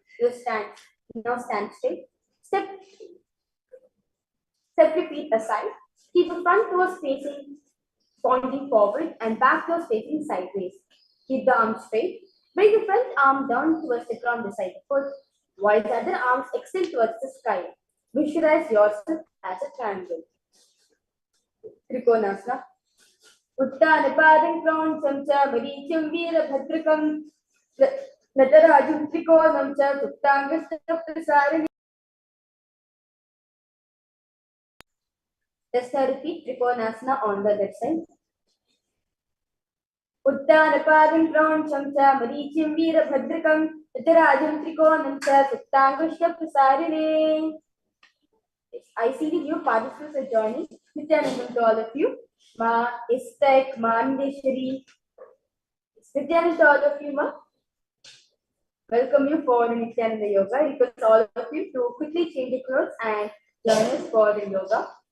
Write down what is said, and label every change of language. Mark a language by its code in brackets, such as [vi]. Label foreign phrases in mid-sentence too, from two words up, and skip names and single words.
[en] You stand. Now stand straight. Step your feet aside. Keep the front toes facing, pointing forward and back toes facing sideways. Keep the arms straight. Bring the front arm down towards the ground beside the foot, while the other arms extend towards the sky. Visualize yourself as a triangle. Trikonasana. [sa] Uttanapadam Prauncham cha Maricham Veerabhadrakam Natarajam Trikonam cha Suptangastam Prasarani. [en] Let's now repeat Trikonasana on the other side. [sa] Uttanapadam Prauncham cha Maricham Veerabhadrakam Natarajam Trikonam cha Suptangastam Prasarani. [en] I see the new participants are joining. Nithyananda to all of you. Ma Istek, Ma Andeshwari. Nithyananda to all of you, Ma. Welcome you for the Nithyananda Yoga. Request all of you to quickly change your clothes and join us for the yoga.